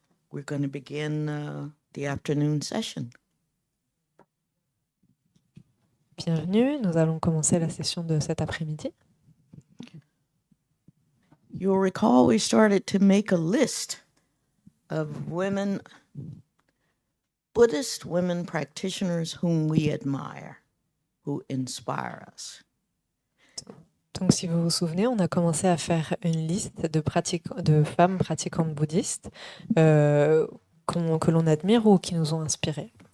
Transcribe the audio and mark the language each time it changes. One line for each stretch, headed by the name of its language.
English: We're going to begin the afternoon session.
French: Bienvenue, nous allons commencer la session de cet après-midi.
English: You'll recall we started to make a list of women, Buddhist women practitioners whom we admire, who inspire us.
French: Donc, si vous vous souvenez, on a commencé à faire une liste de femmes pratiquantes bouddhistes que l'on admire ou qui nous ont inspirées.